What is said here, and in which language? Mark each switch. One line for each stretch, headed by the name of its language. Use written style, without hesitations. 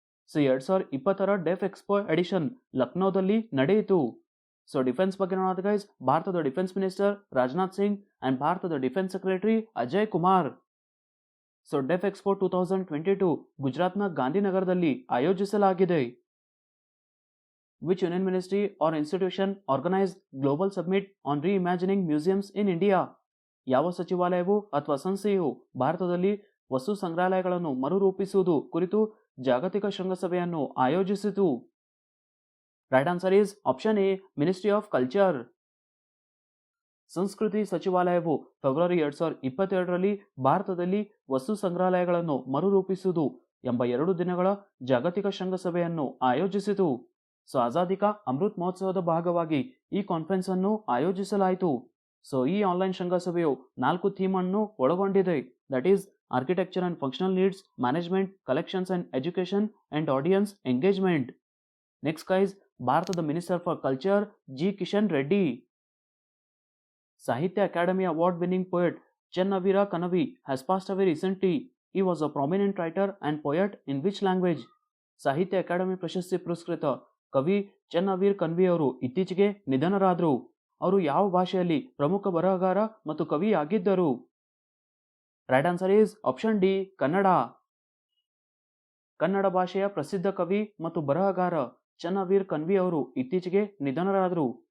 Kannada: So 2020ರ deaf expo edition ಲಕ್ನೋದಲ್ಲಿ ನಡೆಯಿತು. So defence ಬಗ್ಗೆ ನೋಡೋದು ಗೈಸ್, ಭಾರತದ defence minister Rajnath Singh and ಭಾರತದ defence secretary Ajay Kumar. So deaf expo 2022 ಗುಜರಾತ್ನ ಗಾಂಧಿನಗರದಲ್ಲಿ ಆಯೋಜಿಸಲಾಗಿದೆ.
English: Which Union Ministry or institution organized Global Summit on Reimagining Museums in India?
Kannada: ಯಾವ ಸಚಿವಾಲಯವು ಅಥವಾ ಸಂಸ್ಥೆಯು ಭಾರತದಲ್ಲಿ ವಸ್ತು ಸಂಗ್ರಹಾಲಯಗಳನ್ನು ಮರುರೂಪಿಸುವುದು ಕುರಿತು ಜಾಗತಿಕ ಶೃಂಗಸಭೆಯನ್ನು ಆಯೋಜಿಸಿತು?
English: Right answer is option A, ministry of culture.
Kannada: ಸಂಸ್ಕೃತಿ ಸಚಿವಾಲಯವು ಫೆಬ್ರವರಿ 2022ರಲ್ಲಿ ಭಾರತದಲ್ಲಿ ವಸ್ತು ಸಂಗ್ರಹಾಲಯಗಳನ್ನು ಮರುರೂಪಿಸುವುದು ಎಂಬ 2 ದಿನಗಳ ಜಾಗತಿಕ ಶೃಂಗಸಭೆಯನ್ನು ಆಯೋಜಿಸಿತು. ಸೊ ಆಜಾದಿ ಕಾ ಅಮೃತ್ ಮಹೋತ್ಸವದ ಭಾಗವಾಗಿ ಈ ಕಾನ್ಫರೆನ್ಸ್ ಅನ್ನು ಆಯೋಜಿಸಲಾಯಿತು. ಸೊ ಈ ಆನ್ಲೈನ್ ಶೃಂಗಸಭೆಯು 4 ಥೀಮ್ ಅನ್ನು ಒಳಗೊಂಡಿದೆ.
English: That is architecture and functional needs, management, collections and education and audience engagement. Next guys, ಭಾರತದ minister for culture G Kishan Reddy. Sahitya Akademi award winning poet Chennavira Kanavi has passed away recently. He was a prominent writer and poet in which language?
Kannada: ಸಾಹಿತ್ಯ academy ಪ್ರಶಸ್ತಿ ಪುರಸ್ಕೃತ ಕವಿ ಚೆನ್ನವೀರ್ ಕನ್ವಿ ಅವರು ಇತ್ತೀಚೆಗೆ ನಿಧನರಾದರು. ಅವರು ಯಾವ ಭಾಷೆಯಲ್ಲಿ ಪ್ರಮುಖ ಬರಹಗಾರ ಮತ್ತು ಕವಿ ಆಗಿದ್ದರು?
English: right answer is option D,
Kannada: Kannada. Kannada ಭಾಷೆಯ ಪ್ರಸಿದ್ಧ ಕವಿ ಮತ್ತು ಬರಹಗಾರ ಚೆನ್ನವೀರ್ ಕನ್ವಿ ಅವರು ಇತ್ತೀಚೆಗೆ ನಿಧನರಾದರು.